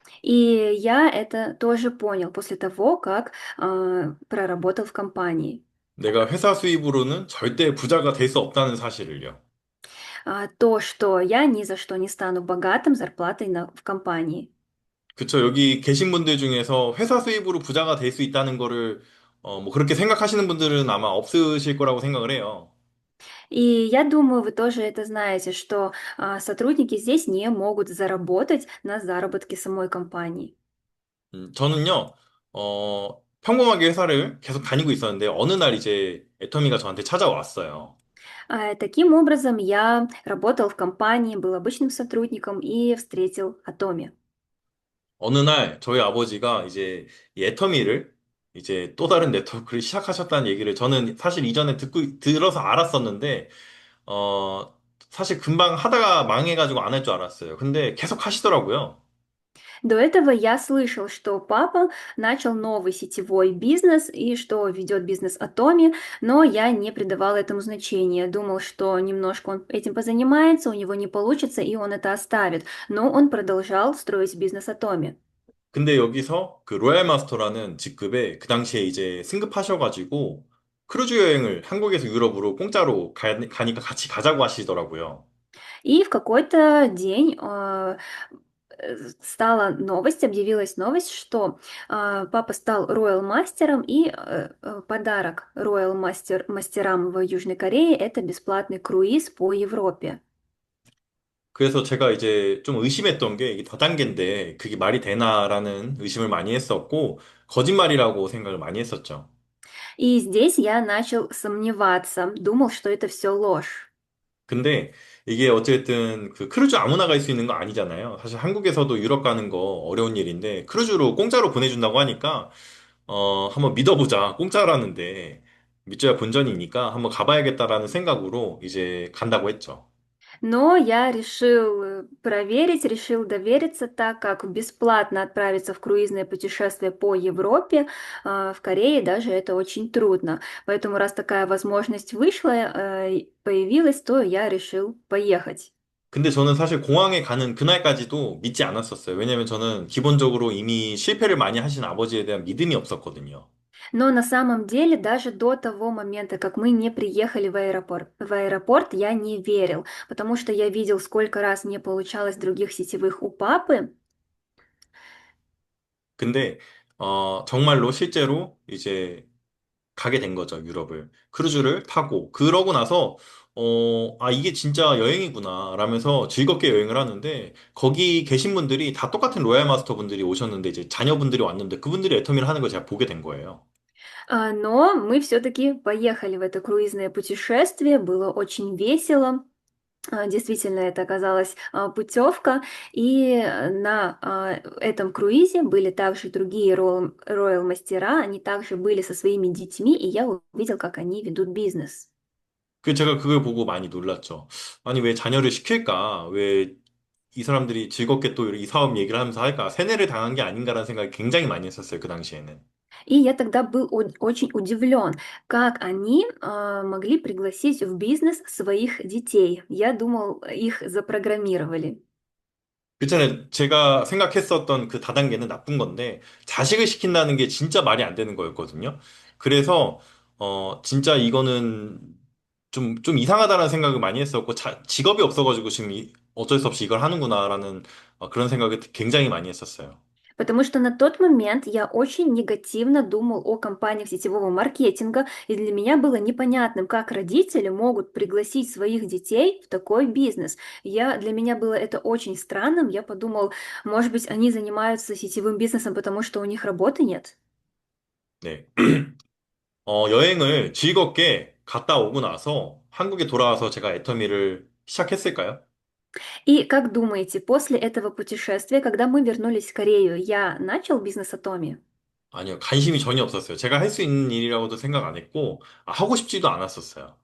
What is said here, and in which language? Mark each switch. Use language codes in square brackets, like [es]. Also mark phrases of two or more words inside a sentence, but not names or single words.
[ru] И я это тоже понял после того, как проработал в компании. [ko] 내가 회사 수입으로는 절대 부자가 될 수 없다는 사실을요. [ru] То, что я ни за что не стану богатым зарплатой в компании. [ko] 그쵸. 여기 계신 분들 중에서 회사 수입으로 부자가 될 수 있다는 거를, 뭐 그렇게 생각하시는 분들은 아마 없으실 거라고 생각을 해요. [ru] И я думаю, вы тоже это знаете, что сотрудники здесь не могут заработать на заработке самой компании. [ko] 저는요, 평범하게 회사를 계속 다니고 있었는데, 어느 날 이제 애터미가 저한테 찾아왔어요. [ru] Таким образом, я работал в компании, был обычным сотрудником и встретил Атоми. [ko] 어느 날 저희 아버지가 이제 이 애터미를 이제 또 다른 네트워크를 시작하셨다는 얘기를 저는 사실 이전에 들어서 알았었는데, 어, 사실 금방 하다가 망해가지고 안 할 줄 알았어요. 근데 계속 하시더라고요. [ru] До этого я слышал, что папа начал новый сетевой бизнес и что ведет бизнес Атоми, но я не придавала этому значения. Думал, что немножко он этим позанимается, у него не получится, и он это оставит. Но он продолжал строить бизнес Атоми. [ko] 근데 여기서 그 로얄 마스터라는 직급에 그 당시에 이제 승급하셔가지고 크루즈 여행을 한국에서 유럽으로 공짜로 가니까 같이 가자고 하시더라고요. [ru] И в какой-то день стала новость, объявилась новость, что папа стал роял мастером, и подарок роял мастерам в Южной Корее — это бесплатный круиз по Европе. [ko] 그래서 제가 이제 좀 의심했던 게 이게 다단계인데 그게 말이 되나라는 의심을 많이 했었고 거짓말이라고 생각을 많이 했었죠. [ru] И здесь я начал сомневаться, думал, что это все ложь. [ko] 근데 이게 어쨌든 그 크루즈 아무나 갈 수 있는 거 아니잖아요. 사실 한국에서도 유럽 가는 거 어려운 일인데 크루즈로 공짜로 보내준다고 하니까 한번 믿어보자. 공짜라는데 믿져야 본전이니까 한번 가봐야겠다라는 생각으로 이제 간다고 했죠. [ru] Но я решил проверить, решил довериться, так как бесплатно отправиться в круизное путешествие по Европе, в Корее даже это очень трудно. Поэтому раз такая возможность вышла, появилась, то я решил поехать. [ko] 근데 저는 사실 공항에 가는 그날까지도 믿지 않았었어요. 왜냐면 저는 기본적으로 이미 실패를 많이 하신 아버지에 대한 믿음이 없었거든요. [ru] Но на самом деле даже до того момента, как мы не приехали в аэропорт, я не верил, потому что я видел, сколько раз не получалось других сетевых у папы. [ko] 근데 정말로 실제로 이제 가게 된 거죠, 유럽을. 크루즈를 타고. 그러고 나서, 이게 진짜 여행이구나, 라면서 즐겁게 여행을 하는데, 거기 계신 분들이 다 똑같은 로얄 마스터 분들이 오셨는데, 이제 자녀분들이 왔는데, 그분들이 애터미를 하는 걸 제가 보게 된 거예요. [ru] Но мы все-таки поехали в это круизное путешествие, было очень весело. Действительно, это оказалась путевка, и на этом круизе были также другие роял-мастера, они также были со своими детьми, и я увидел, как они ведут бизнес. [ko] 제가 그걸 보고 많이 놀랐죠. 아니, 왜 자녀를 시킬까? 왜 이 사람들이 즐겁게 또 이 사업 얘기를 하면서 할까? 세뇌를 당한 게 아닌가라는 생각이 굉장히 많이 했었어요, 그 당시에는. [ru] И я тогда был очень удивлен, как они могли пригласить в бизнес своих детей. Я думал, их запрограммировали. [ko] 그전에 제가 생각했었던 그 다단계는 나쁜 건데, 자식을 시킨다는 게 진짜 말이 안 되는 거였거든요. 그래서, 진짜 이거는 좀 이상하다는 생각을 많이 했었고, 직업이 없어가지고 지금 어쩔 수 없이 이걸 하는구나라는 그런 생각을 굉장히 많이 했었어요. [ru] Потому что на тот момент я очень негативно думал о компаниях сетевого маркетинга, и для меня было непонятным, как родители могут пригласить своих детей в такой бизнес. Для меня было это очень странным. Я подумал, может быть, они занимаются сетевым бизнесом, потому что у них работы нет. [ko] 네. 여행을 즐겁게 갔다 오고 на서 한국에 돌아와서 제가 애터미를 시작했을까요? [ru] И как думаете, после этого путешествия, когда мы вернулись в Корею, я начал бизнес Атоми? [ko] 아니요, 관심이 전혀 없었어요. 제가 할 수 있는 일이라고도 생각 안 했고, 하고 싶지도 않았었어요.